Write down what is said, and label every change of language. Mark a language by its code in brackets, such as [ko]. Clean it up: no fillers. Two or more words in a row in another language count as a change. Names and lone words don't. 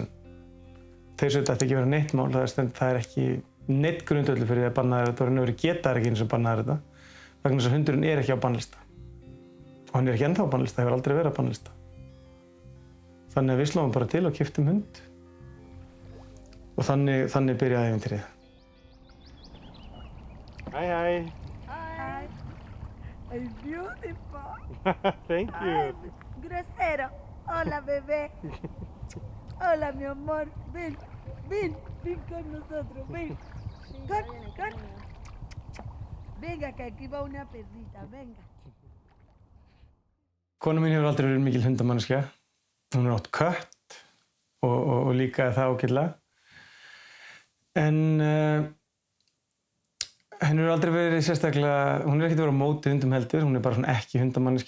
[is] Þeir sögðu þetta ekki vera neitt mál, það er ekki neitt grundvöllur fyrir því að banna þetta og raunveru geta ekki eins og banna þetta vegna þess að hundurinn er ekki á bannlista. Og hann er ekki ennþá á bannlista, hefur aldrei verið á bannlista. Þannig að við slóum bara til og keyptum hund og þannig byrjaði ævintýrið. [en] Hi, hi. Hi. It's beautiful. Thank you. [es] Ay, grosero. Hola, bebé. Hola, mi amor. Ven, ven, ven con nosotros. Ven. Con. Venga, que aquí va una perrita. Venga. [is] Kona mín hefur aldrei verið mikil hundamanneskja. Hún átt kött og líka það ágætlega. En henni hefur aldrei verið sérstaklega, hún ekkert verið á móti hundum heldur, hún bara svona ekki hundamanneskja.